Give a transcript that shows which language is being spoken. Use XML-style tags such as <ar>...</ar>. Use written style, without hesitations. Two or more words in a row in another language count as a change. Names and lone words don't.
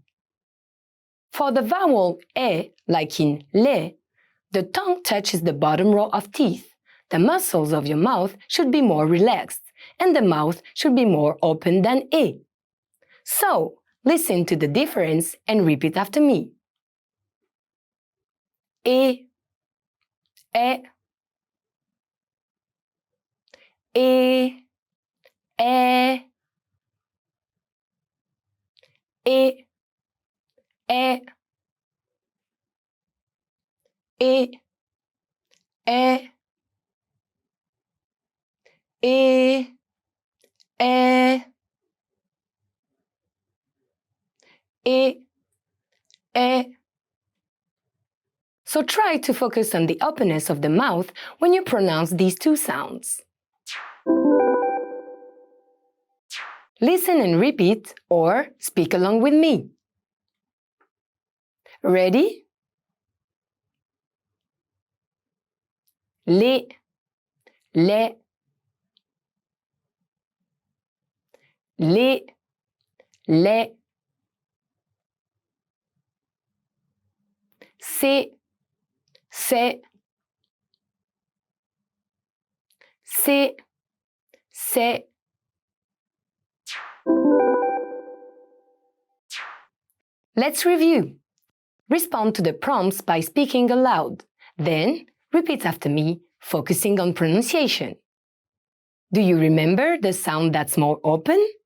<en>For the vowel E, like in le, the tongue touches the bottom row of teeth. The muscles of your mouth should be more relaxed, and the mouth should be more open than E. So, listen to the difference and repeat after me.</en> <fr>E, E, E, E, E, E, E, E, E, E, E, E.</fr> <en>So try to focus on the openness of the mouth when you pronounce these two sounds. Listen and repeat or speak along with me. Ready?</en> <fr>Le, le, le, le, c'est, c'est, c'est, c'est.</fr> <en>Let's review. Respond to the prompts by speaking aloud. Then, repeat after me, focusing on pronunciation. Do you remember the sound that's more open?</en>